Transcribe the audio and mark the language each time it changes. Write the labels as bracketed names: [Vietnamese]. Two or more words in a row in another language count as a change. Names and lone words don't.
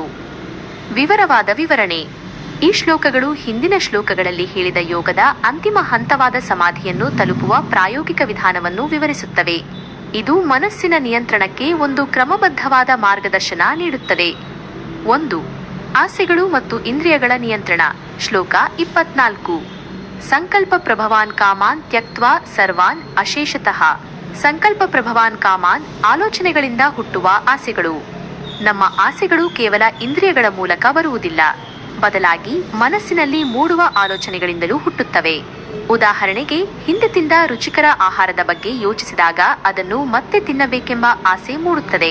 [Kannada] ವಿವರವಾದ ವಿವರಣೆ: ಈ ಶ್ಲೋಕಗಳು ಹಿಂದಿನ ಶ್ಲೋಕಗಳಲ್ಲಿ ಹೇಳಿದ ಯೋಗದ ಅಂತಿಮ ಹಂತವಾದ ಸಮಾಧಿಯನ್ನು ತಲುಪುವ ಪ್ರಾಯೋಗಿಕ ವಿಧಾನವನ್ನು ವಿವರಿಸುತ್ತವೆ. ಇದು ಮನಸ್ಸಿನ ನಿಯಂತ್ರಣಕ್ಕೆ ಒಂದು ಕ್ರಮಬದ್ಧವಾದ ಮಾರ್ಗದರ್ಶನ ನೀಡುತ್ತದೆ. 1. ಆಸೆಗಳು ಮತ್ತು ಇಂದ್ರಿಯಗಳ ನಿಯಂತ್ರಣ. [Sanskrit] ಶ್ಲೋಕ 24. ಸಂಕಲ್ಪ ಪ್ರಭವಾನ್ ಕಾಮಾನ್ ತ್ಯಕ್ತ್ವಾ ಸರ್ವಾನ್ ಅಶೇಷತಃ. ಸಂಕಲ್ಪ ಪ್ರಭವಾನ್ ಕಾಮಾನ್ [Kannada] ಆಲೋಚನೆಗಳಿಂದ ಹುಟ್ಟುವ ಆಸೆಗಳು. ನಮ್ಮ ಆಸೆಗಳು ಕೇವಲ ಇಂದ್ರಿಯಗಳ ಮೂಲಕ ಬರುವುದಿಲ್ಲ, ಬದಲಾಗಿ ಮನಸ್ಸಿನಲ್ಲಿ ಮೂಡುವ ಆಲೋಚನೆಗಳಿಂದಲೂ ಹುಟ್ಟುತ್ತವೆ. ಉದಾಹರಣೆಗೆ, ಹಿಂದೆ ತಿಂದ ರುಚಿಕರ ಆಹಾರದ ಬಗ್ಗೆ ಯೋಚಿಸಿದಾಗ ಅದನ್ನು ಮತ್ತೆ ತಿನ್ನಬೇಕೆಂಬ ಆಸೆ ಮೂಡುತ್ತದೆ.